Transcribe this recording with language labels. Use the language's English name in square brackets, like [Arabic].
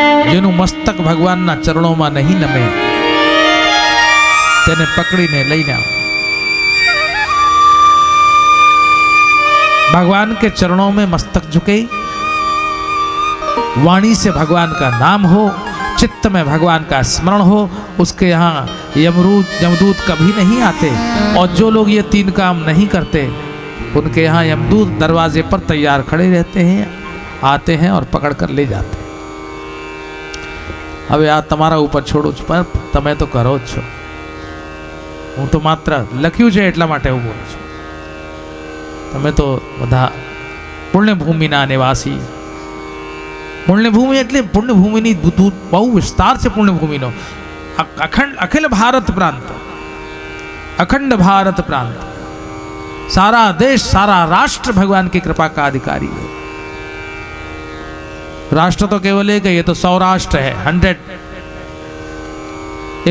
[Gujarati] જેનું મસ્તક ભગવાનના ચરણોમાં નહીં નમે, તેને પકડીને લઈને આવો। [Hindi] भगवान के चरणों में मस्तक झुके, वाणी से भगवान का नाम हो, चित्त में भगवान का स्मरण हो, उसके यहाँ यमदूत कभी नहीं आते। और जो लोग ये 3 काम नहीं करते, उनके यहाँ यमदूत दरवाजे पर तैयार खड़े रहते हैं, आते हैं और पकड़ कर ले जाते हैं। [Gujarati] હવે આ તમારા ઉપર છોડું છું, પણ તમે તો કરો જ છો, હું તો માત્ર લખ્યું છે એટલા માટે હું બોલું છું। તમે તો બધા પુણ્યભૂમિના નિવાસી। પુણ્યભૂમિ એટલે પુણ્યભૂમિની બહુ વિસ્તાર છે પુણ્યભૂમિનો। અખિલ ભારત પ્રાંત, અખંડ [Hindi] भारत प्रांत, सारा देश, सारा राष्ट्र भगवान की कृपा का अधिकारी है। राष्ट्र तो केवल एक है, ये तो सौराष्ट्र है, 100।